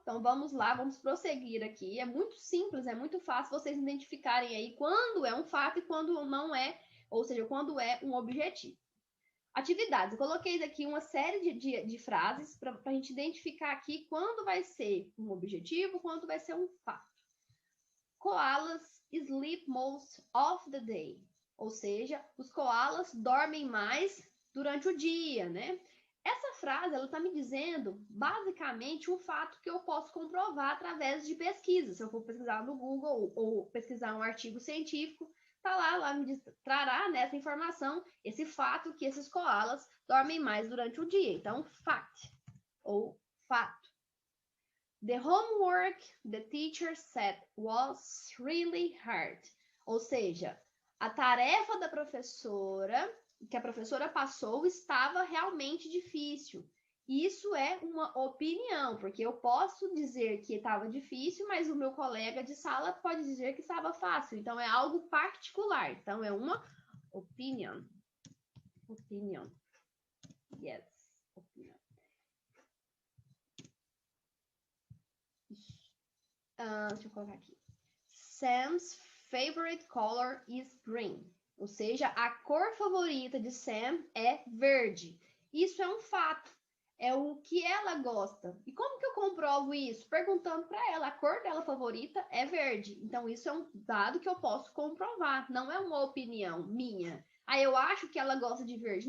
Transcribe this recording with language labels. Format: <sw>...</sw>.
<pt>Então, vamos lá, vamos prosseguir aqui. É muito simples, é muito fácil vocês identificarem aí quando é um fato e quando não é, ou seja, quando é um objetivo. Atividades. Eu coloquei aqui uma série de frases para a gente identificar aqui quando vai ser um objetivo, quando vai ser um fato.</pt> <en>Koalas sleep most of the day.</en> <pt>Ou seja, os koalas dormem mais durante o dia, né? Essa frase, ela está me dizendo, basicamente, um fato que eu posso comprovar através de pesquisa. Se eu for pesquisar no Google ou pesquisar um artigo científico, tá lá me trará nessa informação esse fato que esses koalas dormem mais durante o dia. Então, fact ou fato.</pt> <en>The homework the teacher said was really hard.</en> <pt>Ou seja, a tarefa da professora, que a professora passou, estava realmente difícil. Isso é uma opinião, porque eu posso dizer que estava difícil, mas o meu colega de sala pode dizer que estava fácil. Então, é algo particular. Então, é uma opinion. Opinion.</pt> <en>Yes, opinion.</en> <pt>Deixa eu colocar aqui.</pt> <en>Sam's favorite color is green.</en> <pt>Ou seja, a cor favorita de Sam é verde. Isso é um fato. É o que ela gosta. E como que eu comprovo isso? Perguntando para ela. A cor dela favorita é verde. Então, isso é um dado que eu posso comprovar. Não é uma opinião minha. Ah, eu acho que ela gosta de verde.</pt>